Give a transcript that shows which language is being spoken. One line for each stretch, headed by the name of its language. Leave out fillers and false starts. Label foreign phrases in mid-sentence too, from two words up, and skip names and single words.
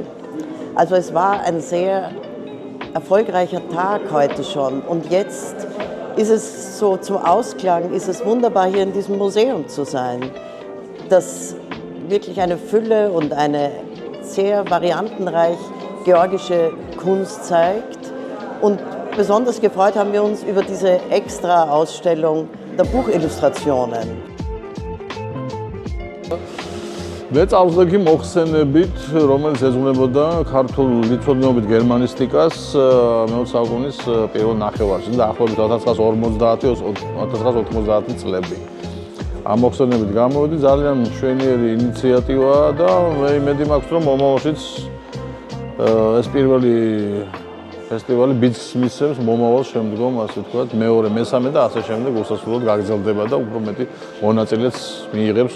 German: Also es war ein sehr erfolgreicher Tag heute schon und jetzt ist es so zum Ausklang, ist es wunderbar hier in diesem Museum zu sein, das wirklich eine Fülle und eine sehr variantenreich georgische Kunst zeigt. Und besonders gefreut haben wir uns über diese Extra-Ausstellung der Buchillustrationen.
Georgian: მეწამსლექი მოხსენებით, რომელიც ეძღვნებოდა ქართულ ლითოდნეობით გერმანისტიკას მე-20 საუკუნის პირველ ნახევარში და ახლობით 1950-1990 წლები. ამ მოხსენებით გამოვიდი, ძალიან მშვენიერი ინიციატივაა და მე იმედი მაქვს, რომ მომავალშიც ეს პირველი ფესტივალი ბიძგს მისცემს მომავალ შემდგომ, ასე ვთქვათ, მეორე, მესამე და ასე შემდეგ უსასრულოდ გაგრძელდება და უფრო მეტი მონაწილეც მიიღებს.